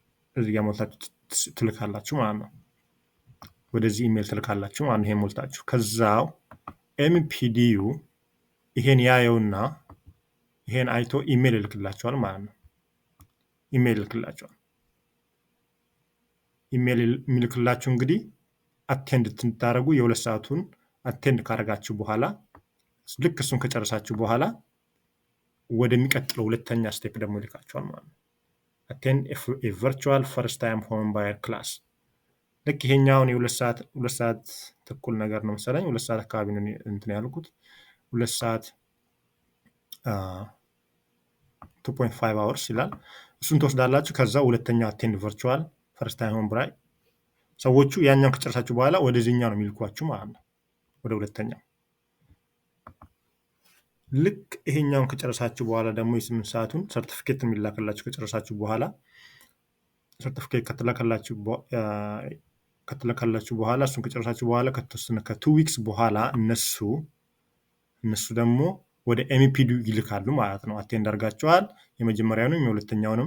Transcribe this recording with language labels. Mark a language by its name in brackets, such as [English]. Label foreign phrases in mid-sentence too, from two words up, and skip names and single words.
[Amharic] እዚህ ጋር ሞልታችሁ ትልካላችሁ ማለት ነው። ወደዚህ ኢሜል ትልካላችሁ ማለት ነው። ይሄን ሞልታችሁ ከዛው MPDU ይሄን ያየውና ይሄን አይቶ ኢሜል ይልክላችኋል ማለት ነው። ኢሜል ይልክላችኋል። ኢሜል የሚልክላችሁ እንግዲህ አቴንድ እንድታደርጉ የ2 ሰዓቱን አቴንድ ካደረጋችሁ በኋላ ልክ እሱን ከጨረሳችሁ በኋላ ወደሚቀጥለው ሁለተኛ ስቴፕ ደግሞ ይልካችኋል ማለት ነው። [English] attend a virtual first time home buyer class [Amharic] ልክ ይሄኛውን የ2 ሰዓት ተኩል ነገር ነው መሰለኝ 2 ሰዓት አካባቢ ነው እንትን ያልኩት 2 ሰዓት 2.5 hours ይላል። እሱን ትወስዳላችሁ። ከዛ ሁለተኛው [English] attend virtual first time home buyer [Amharic] ሰዎቹ ያኛውን ከጨረሳችሁ በኋላ ወደዚህኛው ነው የሚልኳችሁ ማለት ነው። ወደ ሁለተኛው ልክ ይሄኛውን ከጨረሳችሁ በኋላ ደግሞ የ8 ሰዓቱን ሰርቲፊኬት የሚላክላችሁ ከጨረሳችሁ በኋላ ሰርቲፊኬት ከተላከላችሁ በኋላ እሱን ከጨረሳችሁ በኋላ ከተወሰነ ከ2 weeks በኋላ እነሱ ደግሞ ወደ MPDU ይልካሉ ማለት ነው። አቴንድ አድርጋችኋል። የመጀመሪያውንም የሁለተኛውንም